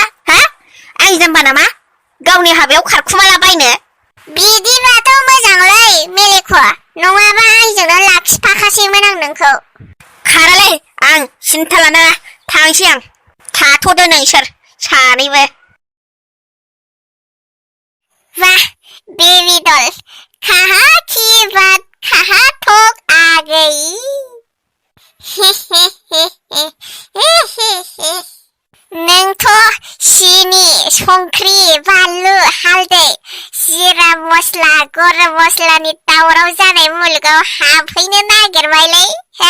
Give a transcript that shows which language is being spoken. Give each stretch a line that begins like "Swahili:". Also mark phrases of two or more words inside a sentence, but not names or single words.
Bodo: आं जाम्बा नामा गावनि हाबायाव खारखुमालाबायनो? बिदिबाथ' मोजांलै मेलेख। नङाबा आंजोंनो लाखिफाखासैमोन आं नोंखौ। खारालै आं सिन्था लानाङा थांसै आं। थाथ'दो नोंसोर सानैबो।
Hindi: वाह
English: baby doll
Hindi: कहाँ की बात कहाँ ठोक आ गई।
Bodo: नोंथ' सिनि संख्रि बानलु हालदै जिरा मस्ला गरम मस्लानि दावराव जानाय मुलुगाव हाबफैनो नागिरबायलै हा?